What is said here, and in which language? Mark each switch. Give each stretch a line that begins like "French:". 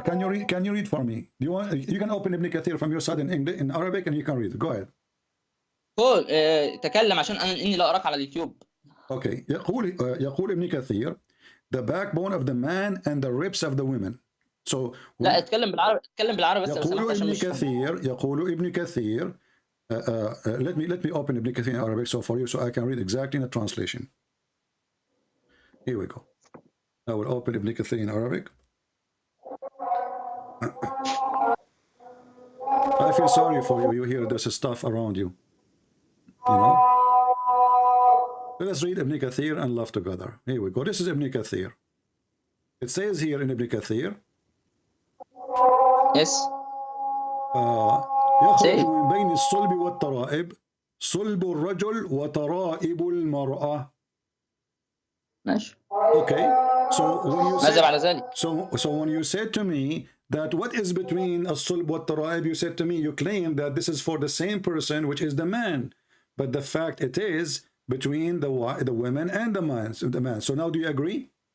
English: Can you read for me? Do you want? You can open Ibn Kathir from your side in English, in Arabic, and you can read. Go ahead.
Arabic: قول تكلم عشان اني لا اراك على اليوتيوب.
English: Okay.
Arabic: يقول ابن كثير,
English: the backbone of the man and the ribs of the women. So
Arabic: لا اتكلم بالعربي بس. يقول ابن كثير.
English: Let me open Ibn Kathir in Arabic so for you, so I can read exactly in the translation. Here we go. I will open Ibn Kathir in Arabic. I feel sorry for you. You hear there's stuff around you. You know. Let us read Ibn Kathir and laugh together. Here we go. This is Ibn Kathir. It says here in Ibn Kathir. Yes.
Arabic: يخرج من بين الصلب والترائب صلب الرجل وترائب المرأة. ماشي.
English: Okay. So when you
Arabic: ماذا بعد ذلك؟
English: so when you said to me that what is between
Arabic: الصلب والترائب,
English: you said to me, you claim that this is for the same person, which is the man, but the fact it is between the women and the man. So now do you agree?